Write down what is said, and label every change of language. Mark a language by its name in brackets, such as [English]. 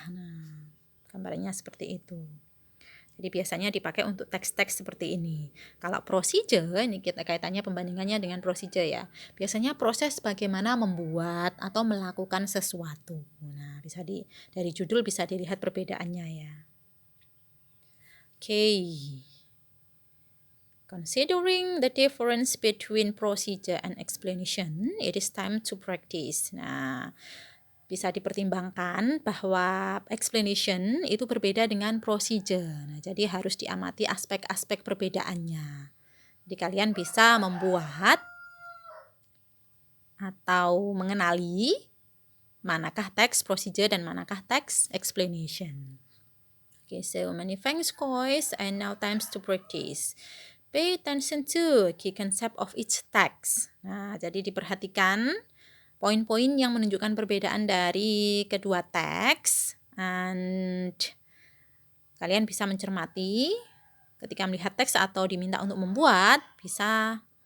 [Indonesian] Nah, gambarnya seperti itu. Jadi biasanya dipakai untuk teks-teks seperti ini. Kalau procedure, ini kita kaitannya pembandingannya dengan procedure ya. Biasanya proses bagaimana membuat atau melakukan sesuatu. Nah, dari judul bisa dilihat perbedaannya ya. Oke. [English] Considering the difference between procedure and explanation, it is time to practice. [Indonesian] Nah, bisa dipertimbangkan bahwa explanation itu berbeda dengan procedure. Nah, jadi harus diamati aspek-aspek perbedaannya. Jadi kalian bisa membuat atau mengenali manakah teks procedure dan manakah teks explanation. [English] Okay, so many thanks guys, and now times to practice. Pay attention to key concept of each text. [Indonesian] Nah, jadi diperhatikan poin-poin yang menunjukkan perbedaan dari kedua teks, and kalian bisa mencermati ketika melihat teks atau diminta untuk membuat, bisa